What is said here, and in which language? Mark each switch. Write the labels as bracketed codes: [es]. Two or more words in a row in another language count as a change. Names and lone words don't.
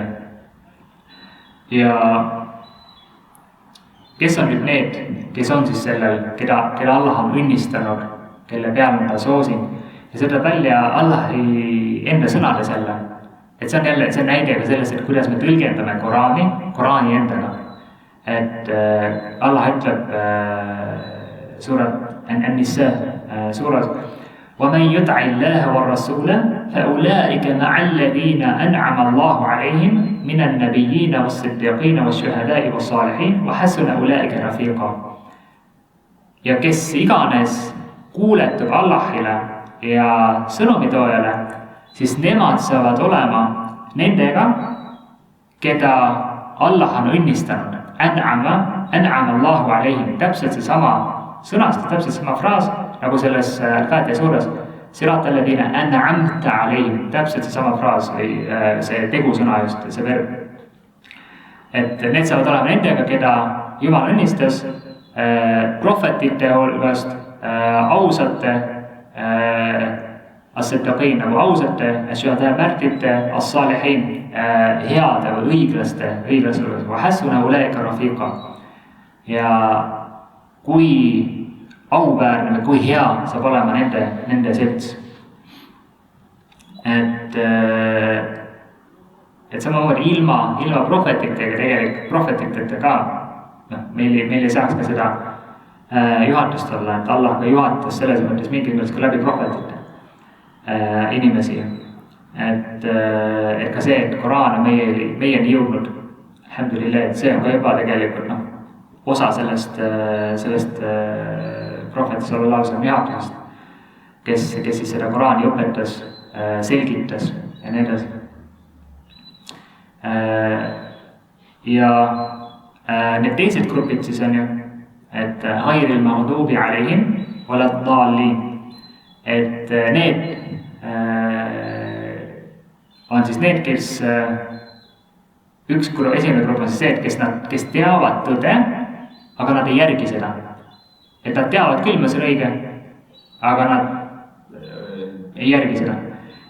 [et] Ja kes on nüüd need, kes on siis sellel, keda Allah on õnnistanud, kelle peale ta soosin, ja see tuleb välja Allahi enda sõnades jälle. Et see on jälle, see on näide ka sellest, et kuidas me tõlgendame Koraani endaga. [ar] Et [et] Allah ütleb suurat An-Nisa suuras [ar] وَمَنْ يُطْعِ اللَّهَ وَالرَّسُولَ فَأُولَٰئِكَ مَعَ الَّذِينَ أَنْعَمَ اللَّهُ عَلَيْهِمْ مِنَ النَّبِيِّينَ وَالصِّدِّيقِينَ وَالشُّهَدَاءِ وَالصَّالِحِينَ وَحَسُنَ أُولَٰئِكَ رَفِيقًا. [et] Ja kes iganes kuuletub Allahile ja sõnumitoojale, siis nemad saavad olema nendega, keda Allah on õnnistanud. [ar] أنعم الله عليهم. [et] Täpselt see sama sõnast, täpselt sama fraas, nagu selles Al-Fatiha suures. [ar] صراط الذين أنعمت عليهم. [et] Täpselt see sama fraas või see tegusõna just, see verb. Et need saavad olema nendega, keda Jumal õnnistas prohvetite hulgast, ausate, as-siddiqiin nagu ausate, as-shuhadaa märtite, as-saalihiin heade või õiglaste hulgas, [ar] وحسن أولئك رفيقا. [et] Ja kui auväärne või kui hea saab olema nende selts. Et samamoodi ilma prohvetitega tegelikult, prohvetiteta ka, meil ei saaks ka seda juhatust olla, et Allah ka juhatas selles mõttes mingis mõttes ka läbi prohvetite inimesi. Et ka see, et Koraan on meieni jõudnud, alhamdulillah, et see on ka juba tegelikult osa sellest prohveti [ar] صلى الله عليه وسلم [et] juhatusest, kes siis seda Koraani õpetas, selgitas ja nii edasi. Ja need teised grupid siis on ju, et [ar] غير المغضوب عليهم ولا الضالين, [et] et need on siis need, kes esimene grupp on siis see, kes teavad tõde, aga nad ei järgi seda. Et nad teavad küll, mis on õige, aga nad ei järgi seda.